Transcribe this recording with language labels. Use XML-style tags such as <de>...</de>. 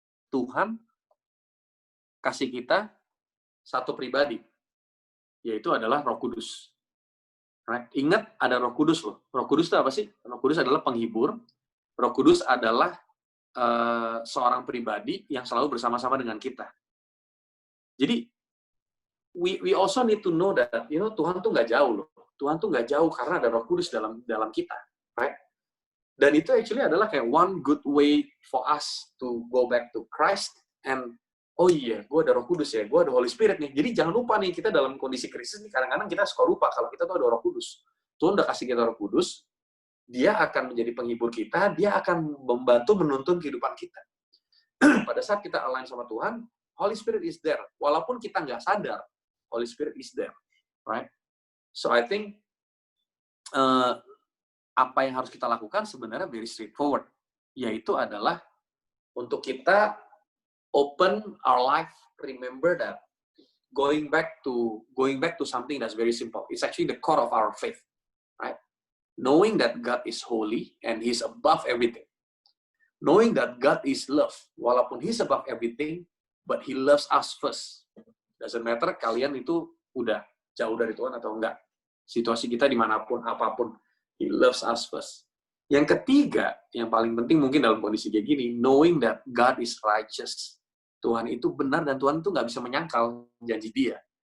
<id>Tuhan kasih kita satu pribadi. Yaitu adalah Roh Kudus. Right? Ingat ada Roh Kudus loh. Roh Kudus itu apa sih? Roh Kudus adalah penghibur. Roh Kudus adalah seorang pribadi yang selalu bersama-sama dengan kita. Jadi</id> <en>we also need to know that</en> <id>Tuhan tuh nggak jauh loh. Tuhan tuh nggak jauh karena ada Roh Kudus dalam kita, right? Dan itu actually adalah kayak</id> <en>one good way for us to go back to Christ and</en> <id>oh iya, gue ada Roh Kudus ya, gue ada Holy Spirit nih. Jadi jangan lupa nih, kita dalam kondisi krisis nih, kadang-kadang kita suka lupa kalau kita tuh ada Roh Kudus. Tuhan udah kasih kita Roh Kudus, dia akan menjadi penghibur kita, dia akan membantu menuntun kehidupan kita. Pada saat kita align sama Tuhan,</id> <en>Holy Spirit is there.</en> <id>Walaupun kita nggak sadar, Holy Spirit is there. Right?</id> <en>So I think,</en> <id>apa yang harus kita lakukan sebenarnya</id> <en>very straightforward.</en> <id>Yaitu adalah untuk kita</id> <en>open our life, remember that going back to something that's very simple. It's actually the core of our faith, right? Knowing that God is holy and He's above everything. Knowing that God is love,</en> <id>walaupun</id> <en>He's above everything, but He loves us first. Doesn't matter</en> <id>kalian itu udah jauh dari Tuhan atau enggak. Situasi kita dimanapun, apapun,</id> <en>He loves us first.</en> <id>Yang ketiga, yang paling penting mungkin dalam kondisi kayak gini,</id> <en>knowing that God is righteous.</en> <id>Tuhan itu benar dan Tuhan itu nggak bisa menyangkal janji Dia.</id>